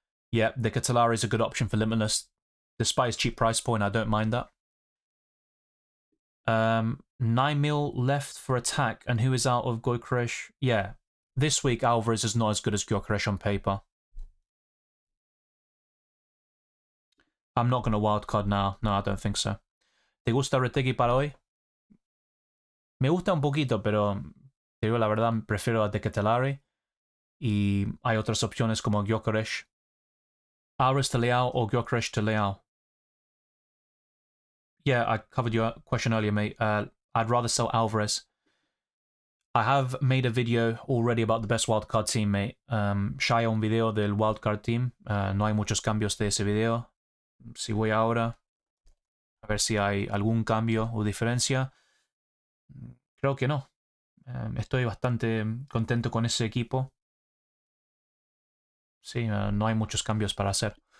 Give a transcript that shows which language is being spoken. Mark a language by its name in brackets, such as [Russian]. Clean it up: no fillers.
[English] Yeah, the Catalari is a good option for Limitless. Despite his cheap price point, I don't mind that. 9 mil left for attack, and who is out of Gyökeres? Yeah, this week Alvarez is not as good as Gyökeres on paper. I'm not going to wildcard now. No, I don't think so. [Spanish] ¿Te gusta Retegui para hoy? Me gusta un poquito, pero te digo la verdad, prefiero a De Ketelare. Y hay otras opciones como Gyökeres. [English] Alvarez to Leao or Gyökeres to Leao? Yeah, I covered your question earlier, mate. I'd rather sell Alvarez. I have made a video already about the best wildcard team, mate. [Spanish] Ya hay un video del wildcard team. No hay muchos cambios de ese video. Si voy ahora, a ver si hay algún cambio o diferencia. Creo que no. Estoy bastante contento con ese equipo. Sí, no hay muchos cambios para hacer.